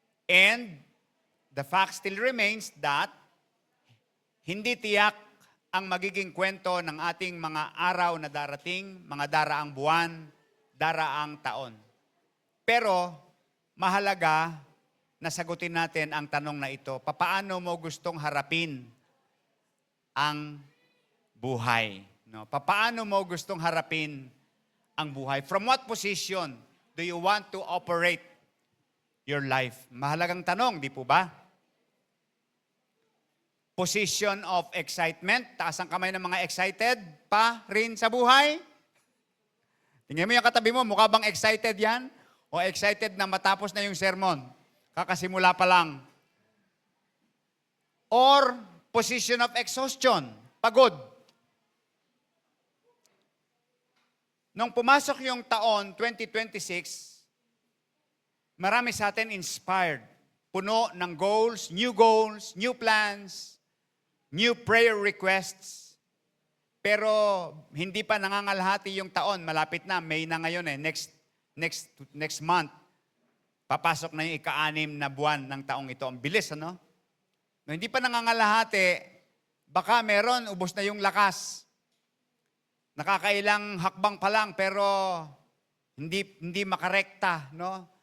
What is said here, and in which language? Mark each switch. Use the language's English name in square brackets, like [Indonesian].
[English] And the fact still remains that [Filipino] hindi tiyak ang magiging kwento ng ating mga araw na darating, mga daraang buwan, daraang taon. Pero mahalaga na sagutin natin ang tanong na ito. Papaano mo gustong harapin ang buhay? No? Papaano mo gustong harapin ang buhay? [English] From what position do you want to operate your life? [Filipino] Mahalagang tanong, di po ba? [English] Position of excitement. [Filipino] Taas ang kamay ng mga excited pa rin sa buhay. Tingnan mo yung katabi mo, mukha bang excited yan? O excited na matapos na yung sermon? Kakasimula pa lang. [English] Or position of exhaustion. [Filipino] Pagod. Nung pumasok yung taon 2026, marami sa atin inspired. Puno ng [English] goals, new plans, new prayer requests. [Filipino] Pero hindi pa nangangalahati yung taon. Malapit na, May na ngayon eh. Next month, papasok na yung ika-6 na buwan ng taong ito. Ang bilis, ano? No, hindi pa nangangalahati, baka meron, ubos na yung lakas. Nakakailang hakbang pa lang, pero hindi makarekta, no?